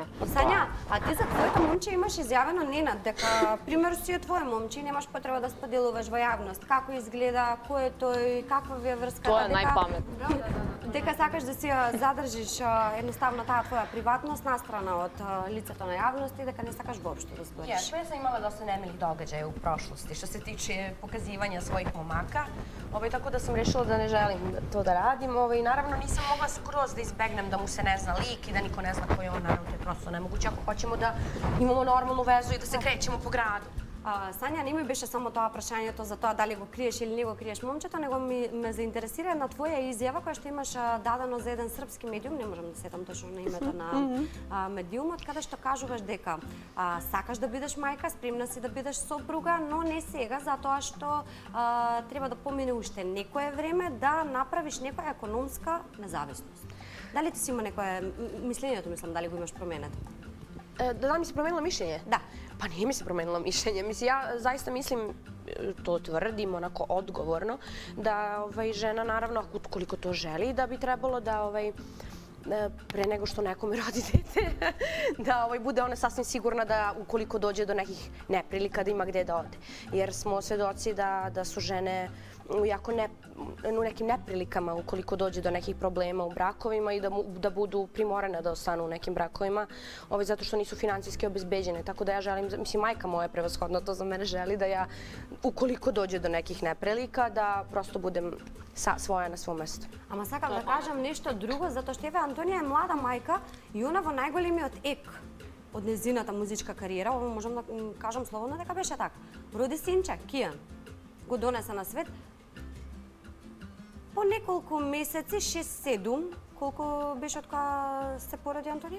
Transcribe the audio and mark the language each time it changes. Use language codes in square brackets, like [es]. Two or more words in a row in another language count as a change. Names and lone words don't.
[mk] Сања, а ти за твоето момче имаш изјавено Ненад дека пример си е твое момче и немаш потреба да споделуваш во јавност. Како изгледа, кој е тој, каква ви е врската? Тоа е најпаметно. Дека сакаш да си ја задржиш едноставно таа твоја приватност настрана од лицето на јавност и дека не сакаш воопшто да збориш. [sr] Jes, ja sam imala dosta nemilih događaja u prošlosti što se tiče pokazivanja svojih momaka, tako da sam rešila da ne želim to da radim. Naravno nisam mogla skroz da izbegnem da mu se ne zna lik i da niko ne zna ko je on, naravno to je prosto nemoguće ako hoćemo da imamo normalnu vezu i da se krećemo po gradu. Сања, не ми беше само тоа прашањето за тоа дали го криеш или не го криеш момчето, него ме заинтересира една твоја изјава која што имаш дадено за еден српски медиум, не можам да сетам точно на името на медиумот, каде што кажуваш дека сакаш да бидеш мајка, спремна си да бидеш сопруга, но не сега, затоа што треба да помине уште некое време да направиш некоја економска независност. Дали ти си има некое мислењето, мислам, дали го имаш променето? Da mi se promenilo mišljenje? Da. Pa nije mi se promenilo mišljenje. Mislim, ja zaista mislim, to tvrdim onako odgovorno, da žena naravno, koliko to želi, da bi trebalo da pre nego što nekome rodi dete, da bude ona sasvim sigurna da ukoliko dođe do nekih neprilika da ima gde da ode. Jer smo svedoci da su žene u nekim neprilikama ukoliko dođe do nekih problema u brakovima i da budu primorane da ostanu u nekim brakovima zato što nisu finansijski obezbeđene. Tako da ja želim, mislim, majka moja prevashodno to za mene želi da ja ukoliko dođe do nekih neprilika da prosto budem svoja na svom mestu. [mk] Ама сакам да кажам нешто друго, затоа што еве Антонија е млада мајка и она во најголемиот ек од незината музичка кариера, ово можам да кажам слободно дека беше така. Роди синче, Кијан, го донесе на свет. По неколку месеци, 6-7, колку беше од кога се породи Антонија?